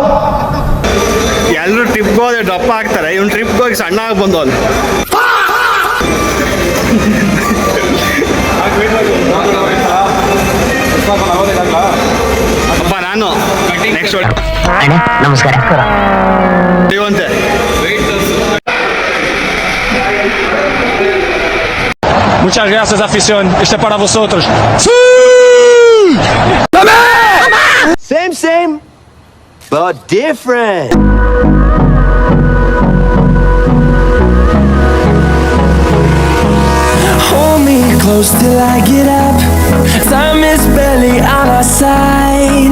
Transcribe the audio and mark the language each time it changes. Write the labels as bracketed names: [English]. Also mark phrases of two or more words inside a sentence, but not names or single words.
[Kannada] ಎಲ್ಲರೂ ಟ್ರಿಪ್ಗೆ ಹೋದ್ರೆ ದಪ್ಪ ಆಗ್ತಾರೆ, ಇವ್ನು ಟ್ರಿಪ್ಗೆ ಹೋಗಿ ಸಣ್ಣ ಆಗಿ ಬಂದವನು. ಅಪ್ಪ ನಾನು ನೆಕ್ಸ್ಟ್ ನಮಸ್ಕಾರ. ನೀವಂತೆ [Spanish] Muchas gracias, afición. Este es para vosotros. [English] Same, but different. Hold me close till I get up. Time is barely on our side.